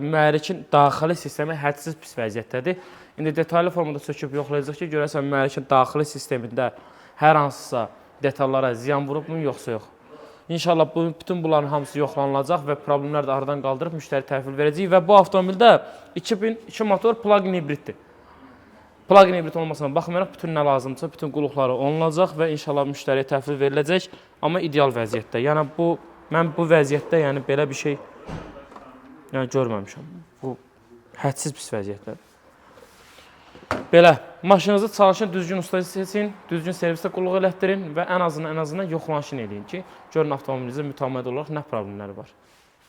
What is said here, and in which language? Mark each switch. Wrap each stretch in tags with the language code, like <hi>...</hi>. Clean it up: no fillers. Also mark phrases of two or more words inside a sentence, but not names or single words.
<az>Mühərrikin daxili sistemi hədsiz pis vəziyyətdədir. İndi detallı formada söküb yoxlayacaq ki, görəsən mühərrikin daxili sistemində hər hansısa detallara ziyan vurubmu, yoxsa yox. İnşallah bütün bunların hamısı yoxlanılacaq və problemlər də aradan qaldırıb müştəri təhvil verəcəyik və bu avtomobildə 2002 motor plug-in hibriddir. Plug-in hibrid olmasına baxmayaraq bütün nə lazımdırsa, bütün qulluqları olunacaq və inşallah müştəriyə təhvil veriləcək, amma ideal vəziyyətdə. Yəni mən bu vəziyyətdə yəni belə bir şey görməmişəm. Bu hədsiz pis vəziyyətdədir. Belə, maşınınızı çalışın, düzgün usta seçin, düzgün servisdə qulluq elətdirin və ən azından yoxlanışını eləyin ki, görün avtomobilinizdə mütəmməd olaraq nə problemləri var.</az>